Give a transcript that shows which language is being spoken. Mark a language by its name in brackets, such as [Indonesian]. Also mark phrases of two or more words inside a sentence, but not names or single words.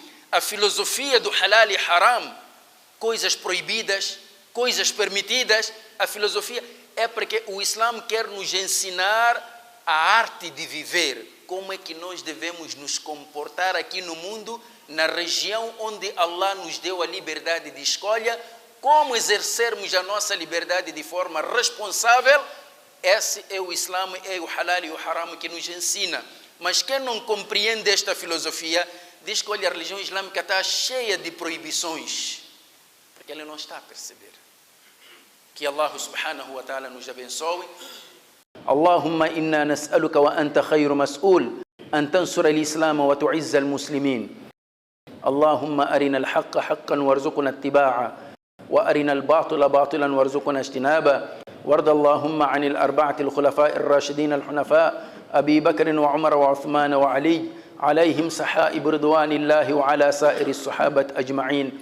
[Portuguese] A filosofia do halal e haram, coisas proibidas, coisas permitidas, a filosofia é porque o Islã quer nos ensinar a arte de viver, como é que nós devemos nos comportar aqui no mundo, na região onde Allah nos deu a liberdade de escolha, como exercermos a nossa liberdade de forma responsável. Esse é o Islã, é o halal e o haram que nos ensina. Mas quem não compreende esta filosofia, diz que olha, a religião islâmica está cheia de proibições, porque ele não está a perceber. Que Allah [Arabic] سبحانه وتعالى [Portuguese] nos abençoe. [Arabic] اللهم إنا نسألك وأنت خير مسؤول أن تنصر الإسلام وتعز المسلمين. اللهم أرنا الحق حقا وارزقنا اتباعه وأرنا الباطل باطلا وارزقنا اجتنابه. وارض اللهم عن الأربعة الخلفاء الراشدين الحنفاء أبي بكر وعمر وعثمان وعلي عليهم سحائب رضوان الله وعلى سائر الصحابة أجمعين.